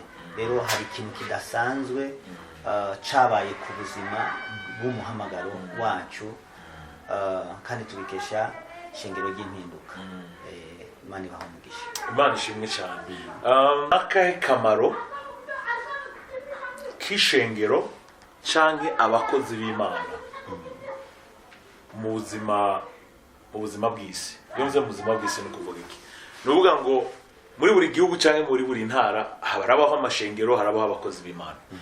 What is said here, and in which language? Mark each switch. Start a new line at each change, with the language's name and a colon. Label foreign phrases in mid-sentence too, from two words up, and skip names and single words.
Rundi: Rero hari ikintu kidasanzwe cyabaye ku buzima bw'umuhamagaro wacu, kandi tubikesha ishengero ry'impinduka. Imana ibaha umugisha. Imana ishimwe cyane. Akahe kamaro k'ishengero canke abakozi b'Imana mu buzima bw'isi? Yonze mu buzima bw'isi ni kuvuga iki? Nuvuga ngo muri buri gihugu canke muri buri ntara harabaho amashengero, harabaho abakozi b'Imana.